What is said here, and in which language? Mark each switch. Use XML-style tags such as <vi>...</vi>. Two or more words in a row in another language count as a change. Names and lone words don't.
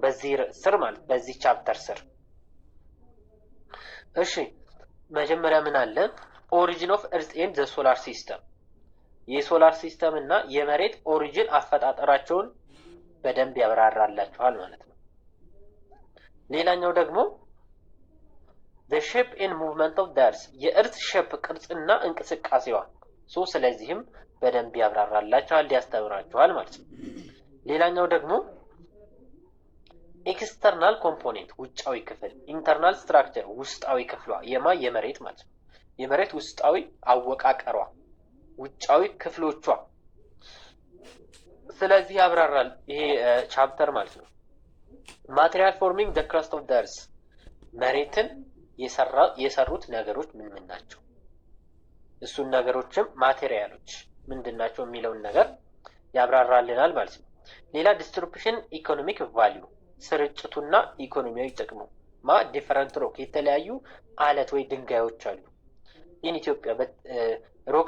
<am>በዚህ ርዕስ ስር ማለት በዚህ ቻፕተር ስር። እሺ መጀመሪያ ምን አለ?</am> <en>origin of earth and the solar system፣</en> <am>የሶላር ሲስተም እና የመሬት ኦሪጂን አፈጣጠራቸውን በደንብ ያብራራላችኋል ማለት ነው። ሌላኛው ደግሞ</am> <en>the shape and movement of the earth፣</en> <am>የእርዝ ሼፕ ቅርጽና እንቅስቃሴዋ። ስለዚህም በደንብ ያብራራላችኋል፣ ያስተምራችኋል ማለት ነው። ሌላኛው ደግሞ</am> <en>external component፣</en> <am>ውጫዊ ክፍል፣</am> <en>internal structure፣</en> <am>ውስጣዊ ክፍሏ የመሬት ማለት ነው። የመሬት ውስጣዊ አወቃቀሯ፣ ውጫዊ ክፍሎቿ። ስለዚህ ያብራራል ይሄ ቻፕተር ማለት ነው።</am> <en>material forming the crust of the earth፣</en> <am>መሬትን የሰሩት ነገሮች ምን ምን ናቸው? እሱን ነገሮችም ማቴሪያሎች ምንድን ናቸው የሚለውን ነገር ያብራራልናል ማለት ነው። ሌላ</am> <en>distribution economic value፣</en> <am>ስርጭቱና ኢኮኖሚያዊ ጥቅሙ።</am> <en>different rock፣</en> <am>የተለያዩ አለት ወይ ድንጋዮች አሉ ኢን ኢትዮጵያ። ሮክ</am>